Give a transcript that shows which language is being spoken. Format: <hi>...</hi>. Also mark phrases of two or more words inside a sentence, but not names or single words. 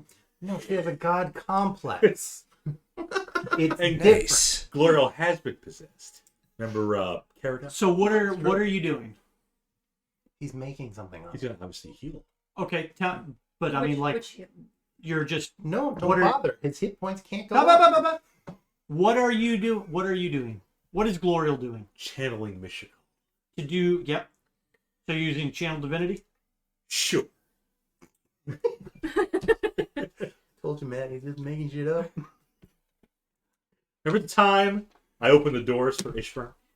<en>No, she has a god complex. It's And different. Gloria has been possessed. Remember Caradon? So what are you doing? He's making something up. He's gonna obviously heal. Okay, but I mean, like, Which you're just No, don't What are- bother. His hit points can't go Ba, up. ba, ba, ba, ba. What are you doing? What is Glorial doing? Channeling Mishikal. To do, yep. So you're using Channel Divinity? Sure. Told you, man, he's just making shit up. Remember the time I opened the doors for Ishvar?</en>